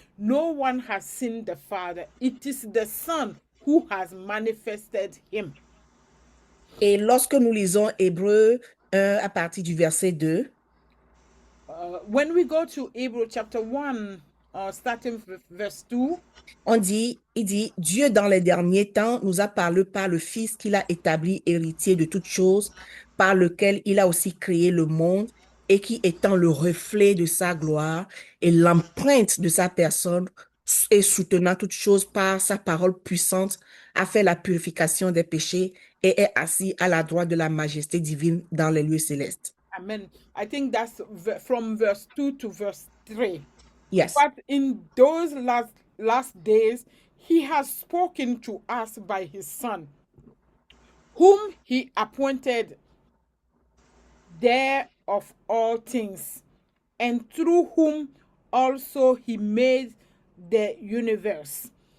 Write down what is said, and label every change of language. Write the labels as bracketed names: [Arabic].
[English] No one has seen the Father. It is the Son who has manifested him. [French] Et lorsque nous lisons Hébreux 1 à partir du verset 2, [English] when we go to Hebrew chapter 1, starting with verse 2, [French] il dit, Dieu dans les derniers temps nous a parlé par le Fils qu'il a établi héritier de toutes choses, par lequel il a aussi créé le monde, et qui étant le reflet de sa gloire et l'empreinte de sa personne, et soutenant toutes choses par sa parole puissante, a fait la purification des péchés et est assis à la droite de la majesté divine dans les lieux célestes. Amen. [English] I think that's from verse 2 to verse 3. Yes. But in those last days, he has spoken to us by his Son, whom he appointed heir of all things, and through whom also he made the universe.